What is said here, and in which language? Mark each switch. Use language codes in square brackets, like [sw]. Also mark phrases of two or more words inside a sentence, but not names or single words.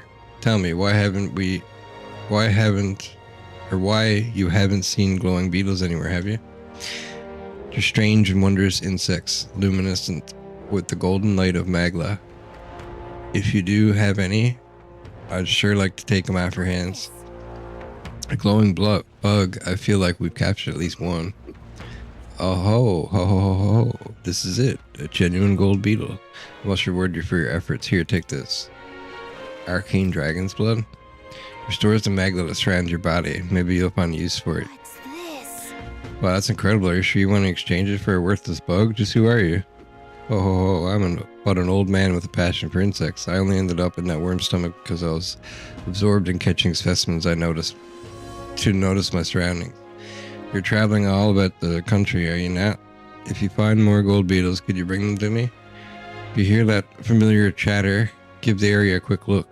[en] Tell me, why you haven't seen glowing beetles anywhere, have you? They're strange and wondrous insects, luminescent with the golden light of Magla. If you do have any, I'd sure like to take them off your hands. A glowing bug, I feel like we've captured at least one. Oh ho, ho ho ho ho, this is it, a genuine gold beetle. I must reward you for your efforts. Here, take this. Arcane dragon's blood. Restores the magla that surrounds your body. Maybe you'll find use for it. What's this? Wow, that's incredible. Are you sure you want to exchange it for a worthless bug? Just who are you? Oh ho ho, I'm but an old man with a passion for insects. I only ended up in that worm's stomach because I was absorbed in catching specimens I noticed my surroundings. You're traveling all about the country, are you not? If you find more gold beetles, could you bring them to me? If you hear that familiar chatter, give the area a quick look.